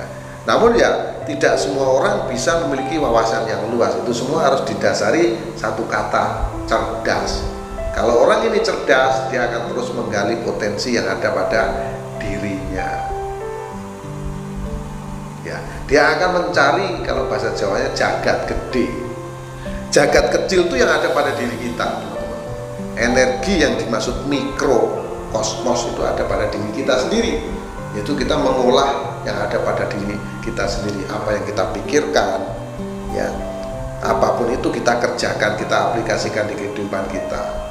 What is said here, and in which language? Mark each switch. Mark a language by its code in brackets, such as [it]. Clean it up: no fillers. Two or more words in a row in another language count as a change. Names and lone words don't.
[id] Namun ya tidak semua orang bisa memiliki wawasan yang luas. Itu semua harus didasari satu kata, cerdas. Kalau orang ini cerdas, dia akan terus menggali potensi yang ada pada dirinya. Ya, dia akan mencari, kalau bahasa Jawanya, [jv] jagat gede. [id] Jagat kecil itu yang ada pada diri kita, teman-teman. Energi yang dimaksud mikrokosmos itu ada pada diri kita sendiri. Yaitu kita mengolah yang ada pada diri kita sendiri, apa yang kita pikirkan, ya, apapun itu kita kerjakan, kita aplikasikan di kehidupan kita.